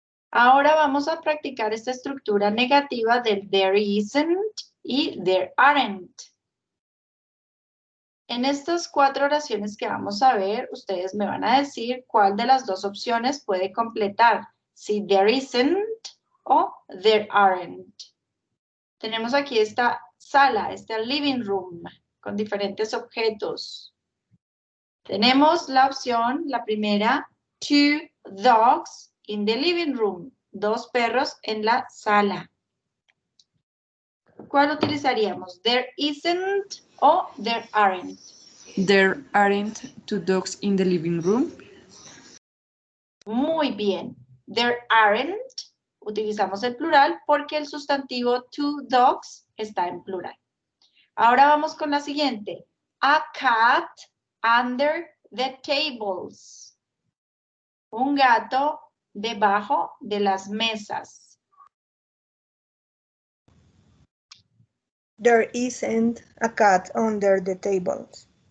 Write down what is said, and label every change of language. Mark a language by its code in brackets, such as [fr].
[es] Ahora vamos a practicar esta estructura negativa del [en] there isn't y there aren't. [es] En estas 4 oraciones que vamos a ver, ustedes me van a decir cuál de las dos opciones puede completar. Si [en] there isn't o there aren't. [es] Tenemos aquí esta sala, este living room, con diferentes objetos. Tenemos la opción, la primera, [en] 2 dogs in the living room. [es] 2 perros en la sala. ¿Cuál utilizaríamos? [en] There isn't o there aren't. There aren't 2 dogs in the living room. [es] Muy bien. [en] There aren't. [es] Utilizamos el plural porque el sustantivo 2 dogs está en plural. Ahora vamos con la siguiente. [en] A cat under the tables. [es] Un gato debajo de las mesas. [en] There isn't a cat under the tables.